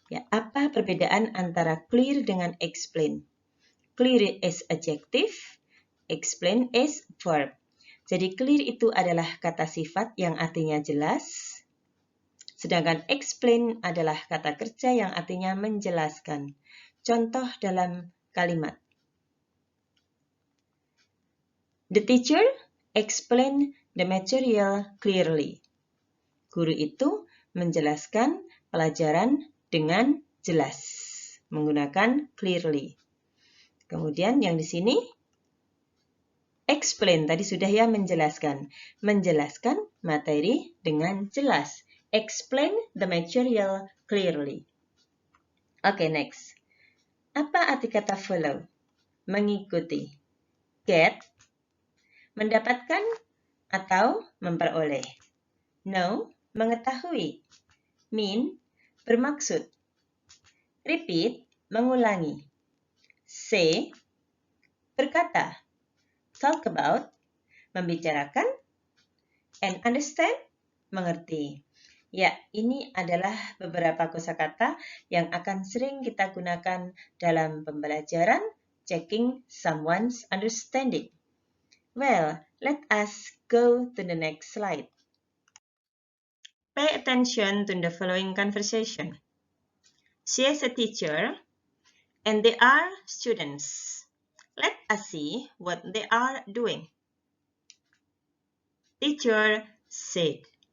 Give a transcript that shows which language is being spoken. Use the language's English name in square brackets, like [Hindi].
[Indonesian] Apa perbedaan antara clear dengan explain? [English] Clear is adjective, explain is verb. [Indonesian] Jadi clear itu adalah kata sifat yang artinya jelas, sedangkan explain adalah kata kerja yang artinya menjelaskan. Contoh dalam kalimat. [English] The teacher explained the material clearly. [Indonesian] Guru itu menjelaskan pelajaran dengan jelas, menggunakan clearly. Kemudian yang di sini, explain, tadi sudah ya menjelaskan. Menjelaskan materi dengan jelas. [English] Explain the material clearly. Okay, next. [Indonesian] Apa arti kata follow? Mengikuti. Get, mendapatkan atau memperoleh. Know, mengetahui. Mean, bermaksud. Repeat, mengulangi. Say, berkata. [English] Talk about, [Indonesian] membicarakan, [English] and understand, [Indonesian] mengerti. Ini adalah beberapa kosakata yang akan sering kita gunakan dalam pembelajaran [English] checking someone's understanding. Well, let us go to the next slide. Pay attention to the following conversation. She is a teacher, and they are students. Let us see what they are doing. Teacher said,